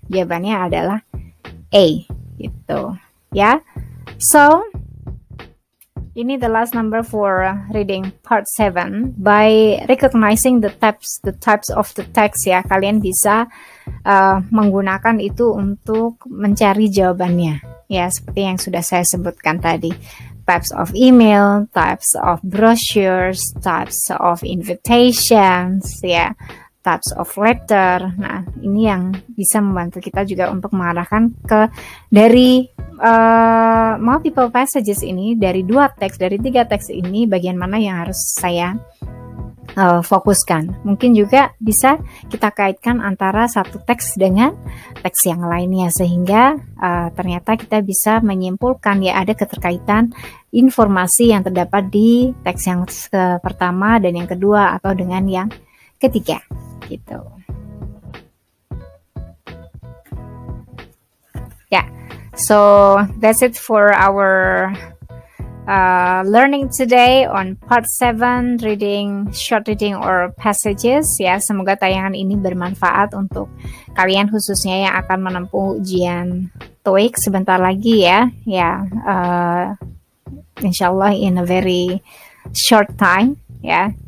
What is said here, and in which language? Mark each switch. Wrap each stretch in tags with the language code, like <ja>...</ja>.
<id>Jawabannya adalah A, gitu. Ya, so ini</id> <en>the last number for reading part 7. By recognizing the types of the text</en> <id>ya, kalian bisa menggunakan itu untuk mencari jawabannya. Ya, seperti yang sudah saya sebutkan tadi.</id> <en>Types of email, types of brochures, types of invitations, ya, types of letter.</en> <id>Nah, ini yang bisa membantu kita juga untuk mengarahkan ke dari multiple passages ini, dari 2 teks, dari 3 teks ini, bagian mana yang harus saya fokuskan. Mungkin juga bisa kita kaitkan antara satu teks dengan teks yang lainnya, sehingga ternyata kita bisa menyimpulkan ya ada keterkaitan informasi yang terdapat di teks yang pertama dan yang kedua atau dengan yang ketiga gitu.</id> <en>Ya, so that's it for our learning today on part 7, short reading or passages ya.</en> <id>Semoga tayangan ini bermanfaat untuk kalian khususnya yang akan menempuh ujian TOEIC sebentar lagi ya.</id> <en>Ya, insyaallah in a very short time ya.</en>